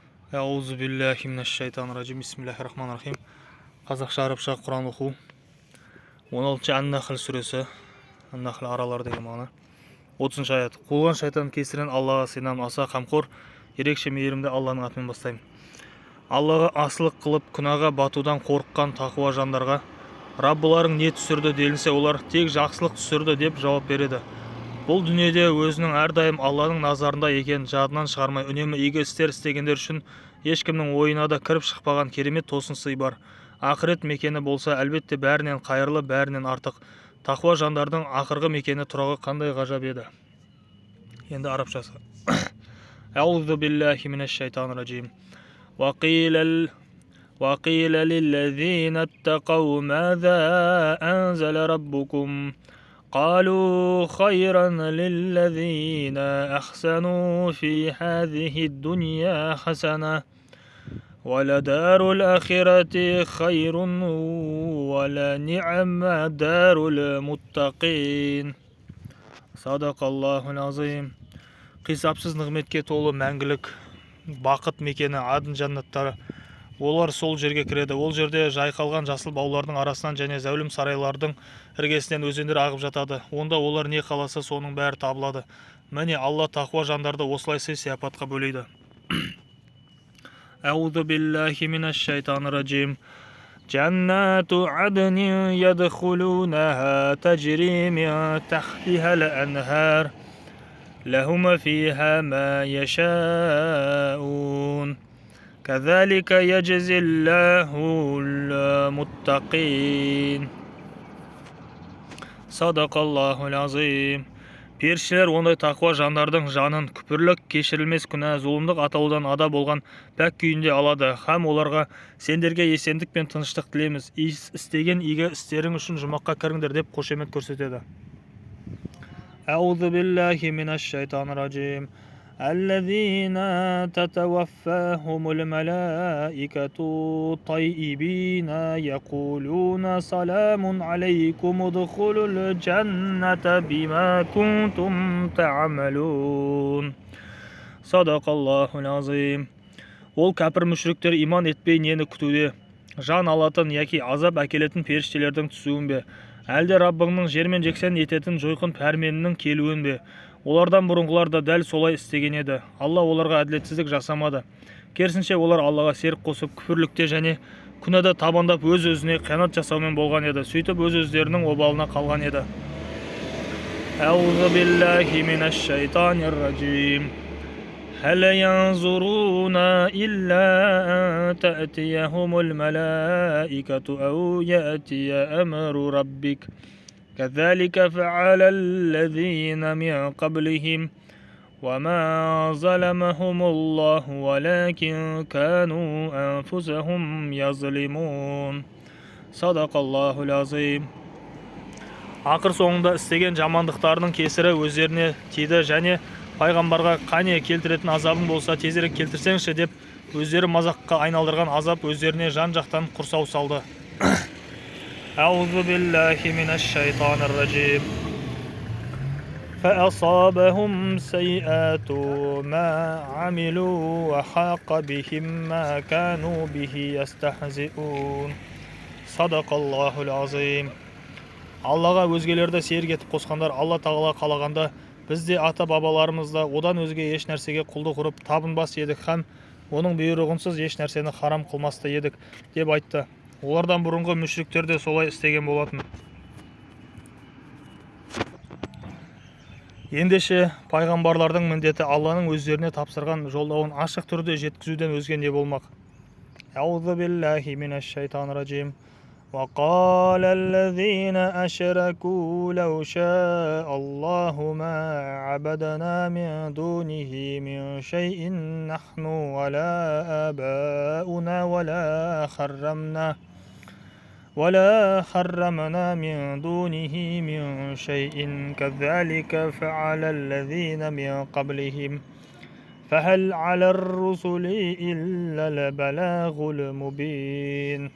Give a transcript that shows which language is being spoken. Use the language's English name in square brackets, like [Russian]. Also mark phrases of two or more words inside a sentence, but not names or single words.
[Arabic] أعوذ بالله من الشيطان الرجيم. بسم الله الرحمن الرحيم. [Kazakh] Қазақша, арабша Құран оқу. 16-шы Ан-Нахл сүресі. Ан-Нахл аралар деген мағына. 30-шы аят. Қуған шайтан кесірінен Аллаға сыйынамын, аса қамқор, ерекше мейірімді Алланың атымен бастаймын. Аллаға асылық қылып күнәға батудан қорыққан тақуа жандарға Раббыларың не түсірді делінсе, олар тек жақсылық түсірді деп жауап береді. Бұл дүниеде өзінің әрдайым Алланың назарында екен жадынан шығармай үнемі игі істер істегендер үшін ешкімнің ойына да кіріп шықпаған керемет тосын сый бар. Ақырет мекені болса әлбетте бәрінен қайырлы, бәрінен артық. Тақуа жандардың ақырғы мекені тұрағы қандай ғажап еді. Енді арабшасы. [Arabic] أعوذ بالله من الشيطان الرجيم. وقيل للذين اتقوا ماذا أنزل ربكم قالوا خيرا للذين أحسنوا في هذه الدنيا حسنة ولدار الآخرة خير ولنعم دار المتقين. صدق الله العظيم. [Kazakh] Қисапсыз нығметке толы мәңгілік бақыт мекені адын жаннаттары. Олар сол жерге кіреді. Ол жерде жайқалған жасыл баулардың арасынан және зәулім сарайлардың іргесінен өзендер ағып жатады. Онда олар не қаласа соның бәрі табылады. Міне Алла тақуа жандарды осылай сый-сияпатқа бөлейді. [Arabic] أعوذ بالله من الشيطان الرجيم. جنات عدن يدخلونها تجري من تحتها الأنهار لهم فيها ما يشاؤون كذلك يجزي الله المتقين. صدق الله العظيم. [Kazakh] Періштелер ондай тақуа жандардың жанын күпірлік, кешірілмес күнә, зұлымдық атаудан ада болған пәк күйінде алады. Һәм оларға сендерге есендік пен тыныштық тілейміз. Істеген игі істерің үшін жұмаққа кіріңдер деп қошемет көрсетеді. [Arabic] أعوذ بالله من الشيطان الرجيم. الذين تتوفاهم الملائكة طيبين يقولون سلام عليكم ادخلوا الجنة بما كنتم تعملون. صدق الله العظيم. [Kazakh] Ол кәпір мүшриктер иман етпей нені күтуде? Жан алатын яки азап әкелетін періштелердің түсуін бе? Әлде Раббыңның жермен жексен ететін жойқын пәрменінің келуін бе? Олардан бұрынғылар да дәл солай істеген еді. Алла оларға әділетсіздік жасамады. Керісінше олар Аллаға серік қосып күфірлікте және күнәда табандап өз-өзіне қиянат жасаумен болған еді. Сөйтіп өз-өздерінің обалына қалған еді. [Arabic] أعوذ بالله من الشيطان الرجيم. هل ينظرون إلا أن تأتيهم الملائكة أو يأتي أمر ربك كذلك فعل الذين من قبلهم وما ظلمهم الله ولكن كانوا أنفسهم يظلمون. صدق الله العظيم. [Kazakh] Ақыр соңында істеген жамандықтарының кесірі өздеріне тиді және пайғамбарға қане келтіретін азабың болса тезірек келтірсеңші деп өздері мазаққа айналдырған азап өздеріне жан-жақтан құрсау салды. [Arabic] أعوذ بالله من الشيطان الرجيم. فأصابهم سيئات ما عملوا وحاق بهم ما كانوا به يستهزئون. صدق الله العظيم. [Kazakh] Аллаға өзгелерді серік етіп қосқандар Алла тағала қалағанда біз де ата-бабаларымызда одан өзге еш нәрсеге құлдық ұрып табынбас едік һәм оның бұйрығынсыз еш нәрсені харам қылмасты едік деп айтты. Олардан бұрынғы мүшриктер де солай істеген болатын. Ендеше пайғамбарлардың міндеті Алланың өздеріне тапсырған жолдауын ашық түрде жеткізуден өзге не болмақ. [Arabic] أعوذ بالله من الشيطان الرجيم. وقال الذين أشركوا لو شاء الله ما عبدنا من دونه من شيء نحن ولا آباؤنا ولا حرمنا من دونه من شيء كذلك فعل الذين من قبلهم فهل على الرسل إلا البلاغ المبين.